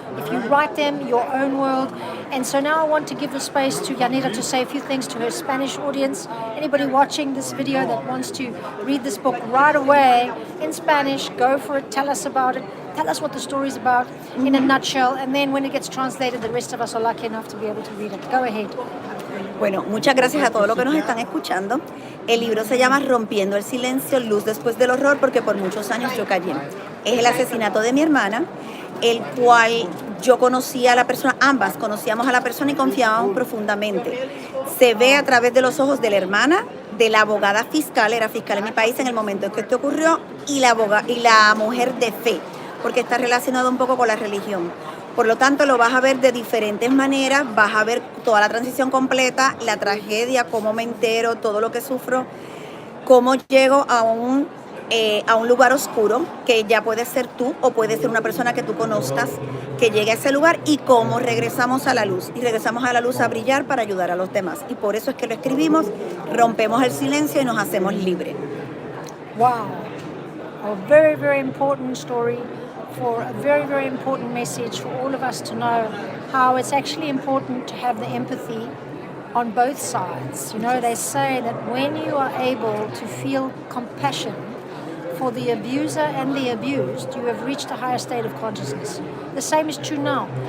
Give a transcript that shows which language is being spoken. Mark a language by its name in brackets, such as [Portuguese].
[English] If you write them, your own world. And so now I want to give the space to Yanira to say a few things to her Spanish audience. Anybody watching this video that wants to read this book right away in Spanish, go for it. Tell us about it. Tell us what the story's about in a nutshell. And then when it gets translated, the rest of us are lucky enough to be able to read it. Go ahead. [Spanish] Bueno, muchas gracias a todos los que nos están escuchando. El libro se llama Rompiendo el Silencio, Luz después del horror, porque por muchos años yo callé. Es el asesinato de mi hermana, el cual yo conocía a la persona, ambas conocíamos a la persona y confiábamos profundamente. Se ve a través de los ojos de la hermana, de la abogada fiscal, era fiscal en mi país en el momento en que esto ocurrió, y la mujer de fe, porque está relacionado un poco con la religión. Por lo tanto, lo vas a ver de diferentes maneras, vas a ver toda la transición completa, la tragedia, cómo me entero, todo lo que sufro, cómo llego a un lugar oscuro, que ya puede ser tú o puede ser una persona que tú conozcas, que llegue a ese lugar, y cómo regresamos a la luz. Y regresamos a la luz a brillar para ayudar a los demás. Y por eso es que lo escribimos, rompemos el silencio y nos hacemos libres. [English] Wow, a very, very important story. For a very, very important message for all of us to know how it's actually important to have the empathy on both sides. You know, they say that when you are able to feel compassion for the abuser and the abused, you have reached a higher state of consciousness. The same is true now.